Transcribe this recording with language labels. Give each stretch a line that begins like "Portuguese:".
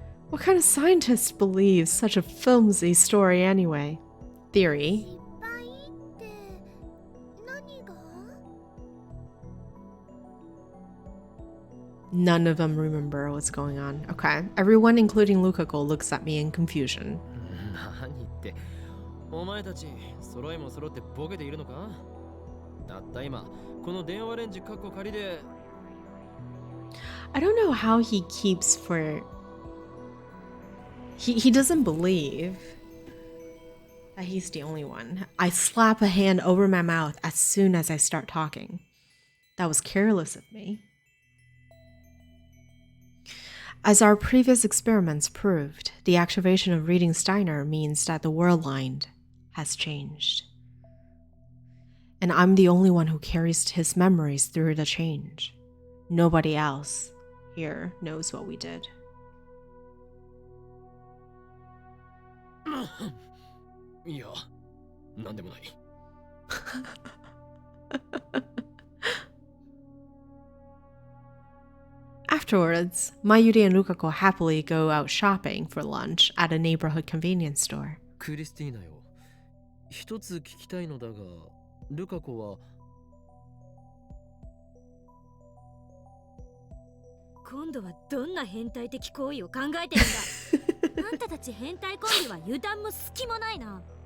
English: What kind of scientist believes such a flimsy story anyway? Theory.
Japanese: 失敗って何が？
English: None of them remember what's going on. Okay. Everyone, including Lukako, looks at me in confusion.
Japanese: 何言って。お前たち、揃いも揃ってボケているのか？たった今、この電話レンジカッコ仮で。
English: I don't know how he keeps for... He doesn't believe that he's the only one. I slap a hand over my mouth as soon as I start talking. That was careless of me. As our previous experiments proved, the activation of reading Steiner means that the world line has changed. And I'm the only one who carries his memories through the change. Nobody else here knows what we did.
Japanese: いや、なんでもない。
English: Afterwards, Mayuri and Lukako happily go out shopping for lunch at a neighborhood convenience store.
Japanese: クリスティーナよ。一つ聞きたいのだが、ルカ子は。今度はどんな変態的行為を考えてるんだ。あんたたち変態コンビは油断も隙もないな。